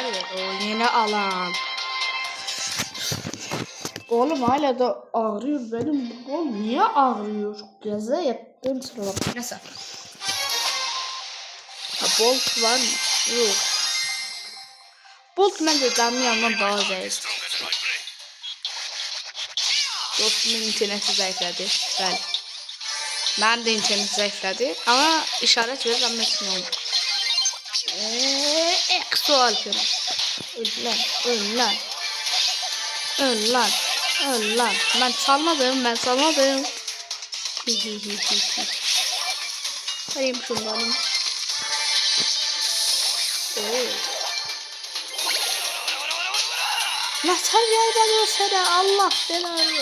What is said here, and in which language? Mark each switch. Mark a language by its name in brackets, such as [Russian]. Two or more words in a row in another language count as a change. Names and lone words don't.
[Turkish] O yeni alan. Oğlum hala da ağrıyor benim bu kol. Niye ağrıyor? Gaza yaptığım sırada. Neyse. Bolt var mı? Yok. [Azerbaijani] Bolt məncə canlı yandan daha zəif. Dostumun interneti zəiflədi. Bəli. Mənim də internet zəiflədi. Amma işarət verir, amma üçün oldu. [Turkish] Exo Alperen. Öl lan, öl lan. Öl lan, öl lan. Ben salmadım, ben salmadım. Alayım şundan. Nasıl yerden olsa da Allah belanı.